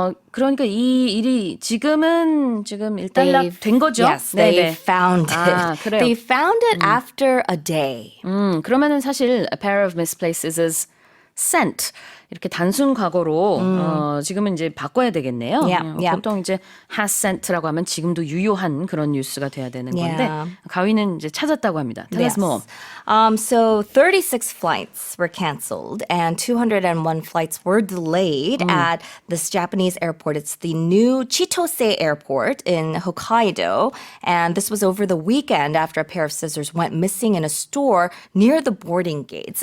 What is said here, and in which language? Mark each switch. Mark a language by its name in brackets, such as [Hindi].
[Korean] 그러니까 이 일이 지금 일단락된 거죠? [English] Yes, they found it. [Korean] 아, 그래요. [English] They found it after a day. [Korean] 그러면은 사실 [English] a pair of misplaced scissors sent [Korean] 이렇게 단순 과거로 지금은 이제 바꿔야 되겠네요. [English] Yeah. [Korean] 보통 이제 has sent라고 하면 지금도 유효한 그런 뉴스가 돼야 되는 건데 [English] Yeah. [Korean] 가위는 이제 찾았다고 합니다. [English] Tell us more. So 36 flights were canceled and 201 flights were delayed at this Japanese airport. It's the new Chitose airport in Hokkaido. And this was over the weekend after a pair of scissors went missing in a store near the boarding gates.